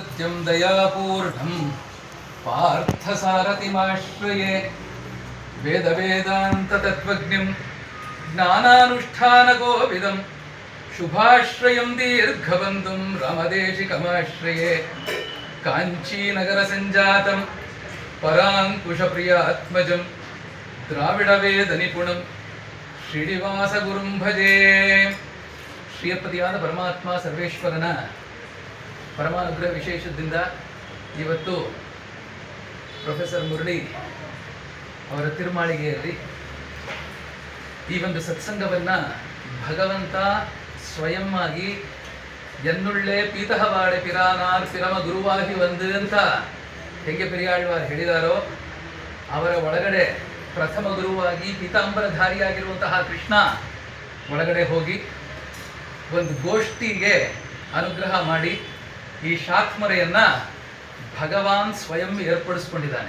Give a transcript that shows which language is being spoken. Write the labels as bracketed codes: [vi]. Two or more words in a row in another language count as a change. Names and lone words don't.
[sa] नित्यं दयापूर्णं पार्थसारथिमाश्रये वेदवेदान्ततत्त्वज्ञं ज्ञानानुष्ठानकोविदं शुभाश्रयं दीर्घबन्धुं रामदेशिकमाश्रये काञ्चीनगरसञ्जातं पराङ्कुशप्रियात्मजं द्राविडवेदनिपुणं ಶ್ರೀನಿವಾಸಗುರುಂ ಭಜೆ. [kn] ಶ್ರೀಯಪತಿಯಾದ ಪರಮಾತ್ಮ ಸರ್ವೇಶ್ವರನ ಪರಮಾನುಗ್ರಹ ವಿಶೇಷದಿಂದ ಇವತ್ತು ಪ್ರೊಫೆಸರ್ ಮುರಳಿ ಅವರ ತಿರುಮಾಳಿಗೆಯಲ್ಲಿ ಈ ಒಂದು ಸತ್ಸಂಗವನ್ನು ಭಗವಂತ ಸ್ವಯಂ ಆಗಿ [ta] என்னுள்ளே பீதகவாடை பிரானார் பிரம குருவாகி [kn] ಒಂದು ಅಂತ ಹೇಗೆ ಪೆರಿಯಾಳ್ವಾರ್ ಹೇಳಿದಾರೋ, ಅವರ ಒಳಗಡೆ ಪ್ರಥಮ ಗುರುವಾಗಿ ಪೀತಾಂಬರಧಾರಿಯಾಗಿರುವಂತಹ ಕೃಷ್ಣ ಒಳಗಡೆ ಹೋಗಿ ಒಂದು ಗೋಷ್ಠಿಗೆ ಅನುಗ್ರಹ ಮಾಡಿ ಈ ಶಾತ್ಮರೆಯನ್ನು ಭಗವಾನ್ ಸ್ವಯಂ ಏರ್ಪಡಿಸ್ಕೊಂಡಿದ್ದಾನೆ.